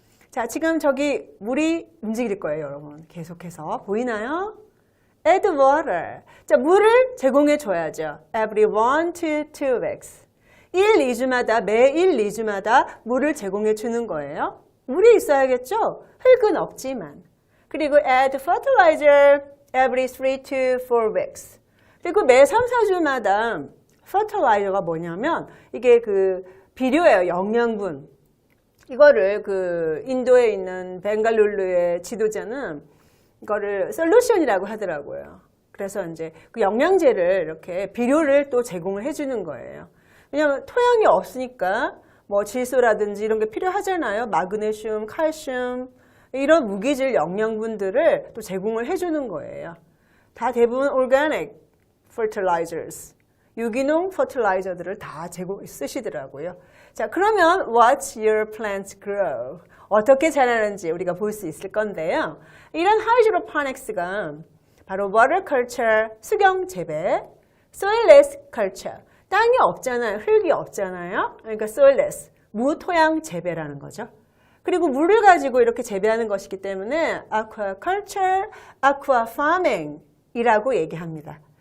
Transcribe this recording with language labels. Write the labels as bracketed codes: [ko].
[ko] 자, 지금 저기 물이 움직일 거예요, 여러분. 계속해서. 보이나요? [en] Add water. [ko] 자, 물을 제공해 줘야죠. [en] Every 1 to 2 weeks. [ko] 1, 2주마다, 매 1, 2주마다 물을 제공해 주는 거예요. 물이 있어야겠죠? 흙은 없지만. [en] 그리고 add fertilizer every 3 to 4 weeks. [ko] 그리고 매 3, 4주마다 fertilizer가 뭐냐면 이게 그 비료예요, 영양분. 이거를 그 인도에 있는 벵갈루루의 지도자는 이거를 솔루션이라고 하더라고요. 그래서 이제 그 영양제를 이렇게 비료를 또 제공을 해주는 거예요. 왜냐하면 토양이 없으니까 뭐 질소라든지 이런 게 필요하잖아요. 마그네슘, 칼슘 이런 무기질 영양분들을 또 제공을 해주는 거예요. 다 대부분 [en] organic fertilizers. [ko] 유기농 퍼틸라이저들을 다 쓰시더라고요. [en] 자, 그러면 watch your plants grow. [ko] 어떻게 자라는지 우리가 볼 수 있을 건데요. 이런 하이드로포닉스가 바로 water culture, 수경 재배, soilless culture. 땅이 없잖아요. 흙이 없잖아요. 그러니까 soilless, 무토양 재배라는 거죠. 그리고 물을 가지고 이렇게 재배하는 것이기 때문에 aquaculture, aquafarming이라고 얘기합니다.